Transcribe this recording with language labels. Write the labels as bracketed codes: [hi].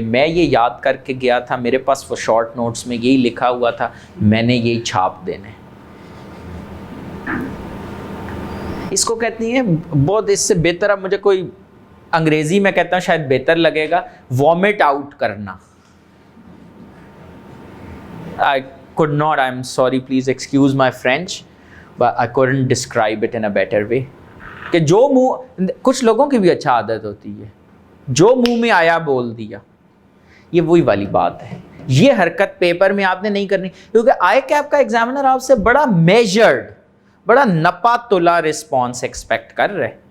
[ur] میں یہ یاد کر کے گیا تھا، میرے پاس وہ شارٹ نوٹس میں یہی لکھا ہوا تھا، میں نے یہی چھاپ دینے. اس کو کہتی ہیں بہت، اس سے بہتر اب مجھے کوئی انگریزی میں کہتا ہوں شاید بہتر لگے گا، وامٹ آؤٹ کرنا. [en] I could not, I'm sorry, please excuse my French, but I couldn't describe it in a better way. [ur] کہ جو منہ، کچھ لوگوں کی بھی اچھا عادت ہوتی ہے، جو منہ میں آیا بول دیا. یہ وہی والی بات ہے، یہ حرکت پیپر میں آپ نے نہیں کرنی، کیونکہ آئی کیپ کا ایگزامنر آپ سے بڑا میجرڈ، بڑا نپا تلا رسپانس ایکسپیکٹ کر رہے.